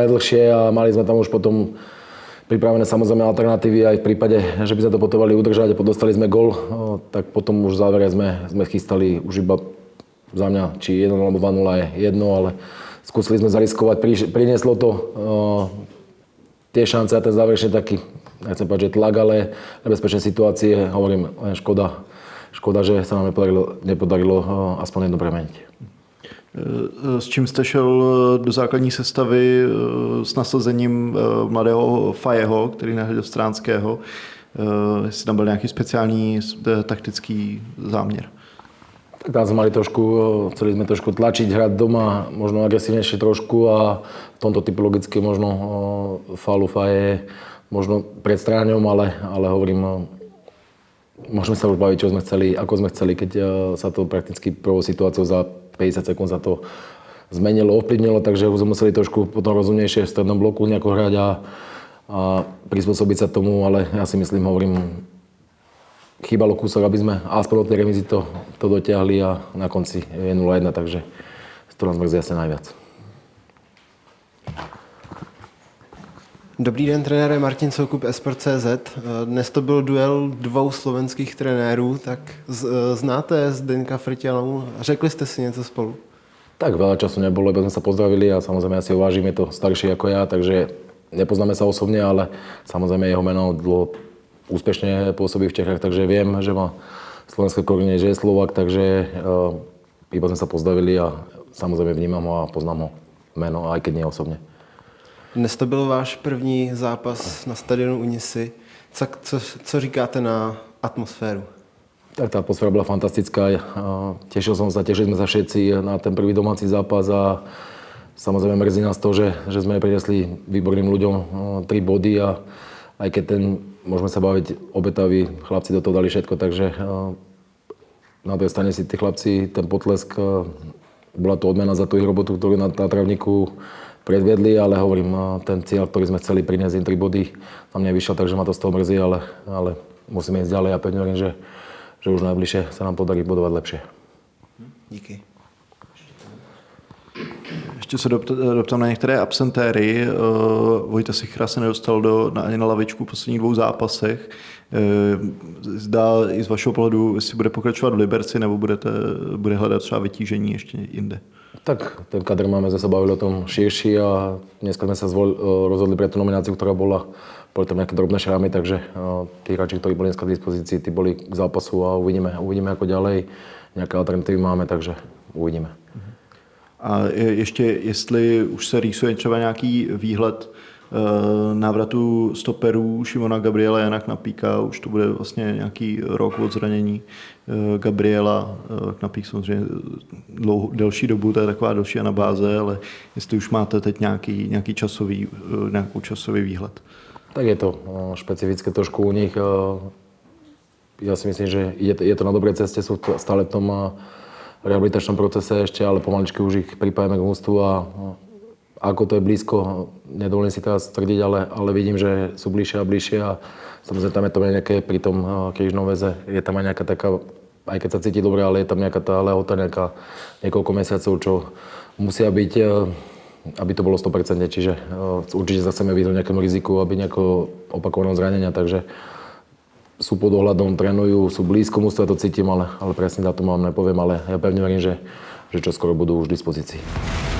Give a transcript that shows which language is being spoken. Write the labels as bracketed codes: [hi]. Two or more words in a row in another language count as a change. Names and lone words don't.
[sk] najdlhšie a mali sme tam už potom pripravené samozrejme alternatívy aj v prípade, že by sme to potrebovali udržať a dostali sme gól, tak potom už v závere sme chystali už iba za mňa, či 1 alebo 2-0 je jedno, ale skúsili sme zariskovať, prinieslo to tie šance a ten záverečný taký, nechcem povedať, že tlak, ale nebezpečné situácie, hovorím, škoda, že sa nám nepodarilo aspoň jedno premeniť. [cs] S čím jste šel do základní sestavy s nasazením mladého Fajeho, který nahradil Stránského? Jestli tam byl nějaký speciální taktický záměr? [sk] Tak tam sme mali chceli sme trošku tlačiť, hrať doma, možno agresívnejšie trošku a v tomto typologicky možno Falu Faje možno pred stráňom, ale hovorím, môžeme sa už baviť, čo sme chceli, ako sme chceli, keď sa to prakticky prvou situáciou za 50 sekúnd sa to zmenilo, ovplyvnilo, takže už sme museli trošku potom rozumnejšie v strednom bloku nejako hrať a prispôsobiť sa tomu, ale ja si myslím, hovorím, chýbalo kúsok, aby sme aspoň od tej remízy to dotiahli a na konci je 0-1, takže to nás mrzí asi najviac. [cs] Dobrý den, trenére, Martin Soukup, Esport.cz. Dnes to byl duel dvou slovenských trenérů, tak znáte Zdeňka Frťalu? Řekli jste si něco spolu? [sk] Tak veľa času nebolo, lebo sme sa pozdravili a samozrejme ja si ho vážim, je to starší ako ja, takže nepoznáme sa osobne, ale samozrejme jeho meno dlho úspešne pôsobí v Čechách, takže viem, že má slovenské korene, že je Slovák, takže iba sme sa pozdravili a samozrejme vnímam ho a poznám ho meno, aj keď nie osobne. [cs] Dnes to byl váš první zápas na stadionu Unisy. Co říkáte na atmosféru? [sk] Tak tá atmosféra bola fantastická. Tešili sme sa všetci na ten prvý domáci zápas a samozrejme mrzí nás to, že sme priniesli výborným ľuďom 3 body a aj keď môžeme sa baviť obetaví, chlapci do toho dali všetko, takže na tej strane si tí chlapci ten potlesk, bola to odmena za tú ich robotu, ktorú na trávniku predviedli, ale hovorím, ten cieľ, ktorý sme chceli priniesť im 3 body, nám nevyšiel, takže ma to z toho mrzí, ale musíme ísť ďalej a pevne verím, že už najbližšie sa nám podarí bodovať lepšie. [cs] Díky. Ještě se doptám na některé absentéry. Vojta Sichra se nedostal ani na lavičku v posledních 2 zápasech. Zdá i z vašeho pohledu, jestli bude pokračovat v Liberci, nebo bude hledat třeba vytížení ještě jinde? [sk] Tak, ten kadr máme, sme sa bavili o tom širší a dneska sme sa rozhodli pre tú nomináciu, ktorá boli tam nejaké drobné šrámy, takže tí hráči, ktorí boli dneska k dispozícii, tí boli k zápasu a uvidíme ako ďalej. Nejaké alternatívy máme, takže uvidíme. [cs] A ještě, jestli už se rýsuje třeba nějaký výhled návratu stoperů Šimona Gabriela, Jana Knapíka, už to bude vlastně nějaký rok od zranění Gabriela, Knapík samozřejmě delší dobu, to je taková delší anabáze, ale jestli už máte teď nějaký časový výhled. [sk] Tak je to špecifické trošku u nich. Ja si myslím, že je to na dobrej ceste, sú stále v tom rehabilitačnom procese ešte, ale pomaličky už ich pripájame k mústvu a ako to je blízko, nedovolím si teraz tvrdiť, ale vidím, že sú bližšie a bližšie a samozrejme tam je to nejaké pri tom krížnom väze, je tam aj nejaká taká, aj keď sa cíti dobre, ale je tam nejaká tá lehota, niekoľko mesiacov, čo musia byť, aby to bolo 100%, čiže určite sa chceme vyhnúť nejakému riziku, aby nejakého opakovaného zranenia, takže sú pod ohľadom, trénujú, sú blízko mústva, to cítim, ale presne dátum vám nepoviem, ale ja pevne verím, že čoskoro budú už v dispozícii.